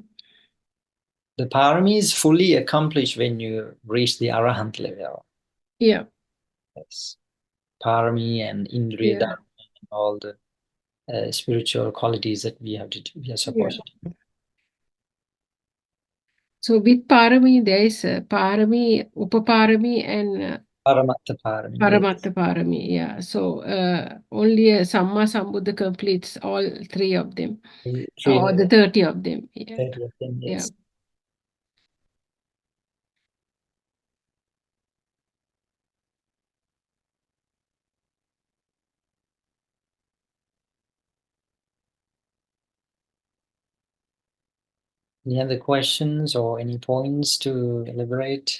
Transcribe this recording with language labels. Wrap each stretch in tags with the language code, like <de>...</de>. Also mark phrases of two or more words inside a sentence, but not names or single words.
<en>The parami is fully accomplished when you reach the Arahant level. Yeah. Yes. Parami and</en> <pi>Indriya Dharma</pi> <en>and all the spiritual qualities that we are supposed to. So with parami, there is</en> <pi>parami, upaparami,</pi> <en>and</en> <pi>Paramatta parami. paramatta parami.</pi> <en>Yeah. So only</en> <pi>Samma Sambuddha</pi> <en>completes all three of them, or the 30 of them. Yeah. 30 of them, yes. Any other questions or any points to elaborate?</en>